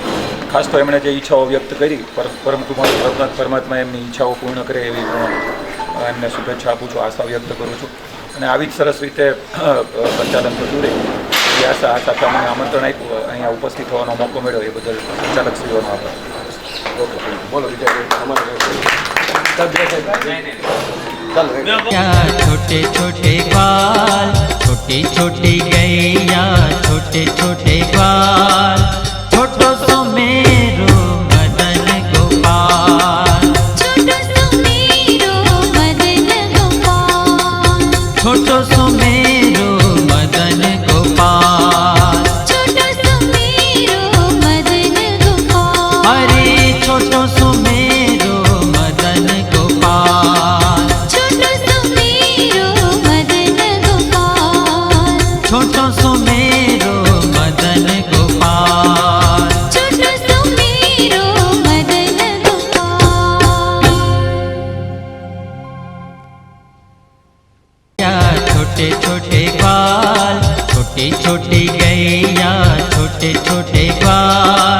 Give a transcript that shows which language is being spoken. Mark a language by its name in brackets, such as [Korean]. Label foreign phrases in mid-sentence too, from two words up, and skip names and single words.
[Gujarati] ખાસ તો એમણે જે ઈચ્છાઓ વ્યક્ત કરી, પરમ કુમાર પરમાત્મા એમની ઈચ્છાઓ પૂર્ણ કરે એવી એમને શુભેચ્છા આપું છું, આશા વ્યક્ત કરું છું. અને આવી જ સરસ રીતે સંચાલન થતું રહે એવી આશા સાથે અમને આમંત્રણ આપ્યું, અહીંયા ઉપસ્થિત થવાનો મોકો મળ્યો એ બદલ સંચાલકશ્રીઓનો આભાર. ઓકે, બોલો બીજા અમારે [Braj] क्या छोटे छोटे बाल, छोटी छोटी गैया, छोटे छोटे बाल, छोटो सो मेरो मदन गोपाल, छोटो सो मेरो मदन गोपाल, छोटो सो मेरो मदन गोपाल, छोटो सो मेरो मदन गोपाल, अरे छोटो सो मेरो मदन गोपाल, छोटो सो मेरो मदन गोपाल, छोटो सो मेरो मदन गोपाल, छोटो सो मेरो मदन गोपाल. क्या छोटे छोटे बाल, छोटी छोटी गैया, छोटे छोटे बाल,